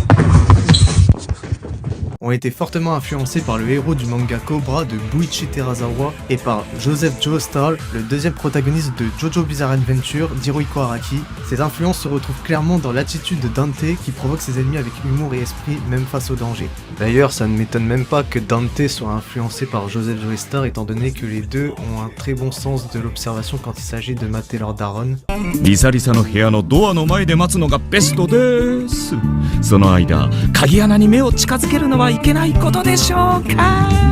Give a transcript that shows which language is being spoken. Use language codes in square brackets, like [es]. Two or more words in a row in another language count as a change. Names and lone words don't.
[fr] ont été fortement influencés par le héros du manga Cobra de Buichi Terasawa et par Joseph Joestar, le deuxième protagoniste de Jojo Bizarre Adventure d'Hirohiko Araki. Ces influences se retrouvent clairement dans l'attitude de Dante qui provoque ses ennemis avec humour et esprit même face au danger. D'ailleurs, ça ne m'étonne même pas que Dante soit influencé par Joseph Joestar étant donné que les deux ont un très bon sens de l'observation quand il s'agit de mater leur daronne. [ja] リサリサの部屋のドアの前で待つのがベストです。その間、鍵穴に目を近づけるのはいけないことでしょうか。